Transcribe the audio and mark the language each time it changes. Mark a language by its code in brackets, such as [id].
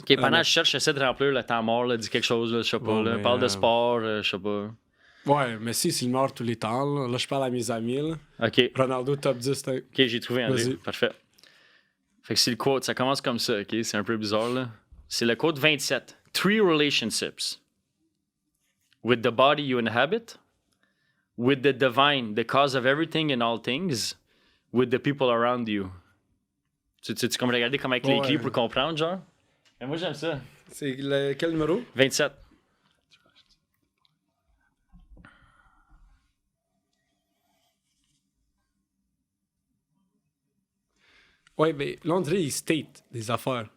[fr] OK, pendant que je cherche, j'essaie de remplir le temps mort, là, dis quelque chose, là, je sais pas. Bon, Là. ben, Parle de sport, je sais pas. Ouais, mais si, c'est le meilleur tous les temps. Là, je parle à mes amis. Là. OK. Ronaldo, top 10. OK, j'ai trouvé André. Vas-y. Parfait. Fait que c'est le quote, ça commence comme ça, OK? C'est un peu bizarre, là. C'est le quote 27. [en] 3 relationships. With the body you inhabit. With the divine, the cause of everything and all things. With the people around you. [fr] Tu comme regarder comment avec les clés pour comprendre, genre? Mais moi, j'aime ça. C'est quel numéro? 27. Ouais, mais là, on dirait il state des affaires.